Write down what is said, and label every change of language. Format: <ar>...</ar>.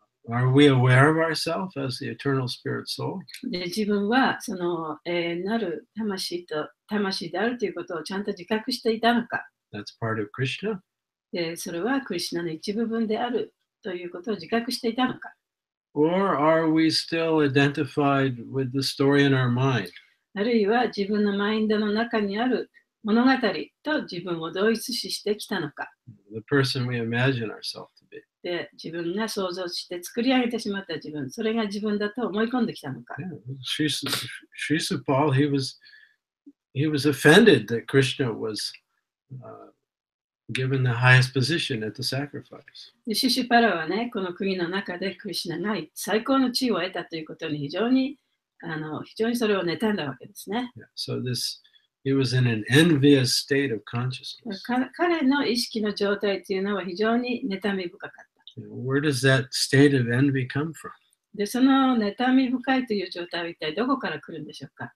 <en>Are we aware of ourselves as the eternal spirit soul?</en> <ja>で、自分はその永遠なる魂であるということをちゃんと自覚していたのか。</ja> <en>That's part of Krishna.</en> <ja>で、それはクリシュナの一部分であるということを自覚していたのか。</ja> <en>Or are we still identified with the story in our mind?</en> <ja>あるいは自分のマインドの中にある物語と自分を同一視してきたのか。</ja> <en>The person we imagine ourselves to be.</en> <ja>で、自分が想像して作り上げてしまった自分、それが自分だと思い込んできたのか。</ja> <en>Srisupal, he was offended that Krishna was given the highest position at the sacrifice.</en> <ja>で、シシュパラはね、この国の中でクリシュナが最高の地位を得たということに非常にそれを妬んだわけですね。</ja> <en>Yeah, so he was in an envious state of consciousness.</en> <ja>彼の意識の状態というのは非常に妬み深かった。</ja> <en>Where does that state of envy come from?</en> <ja>で、その妬み深いという状態は一体どこから来るんでしょうか？</ja>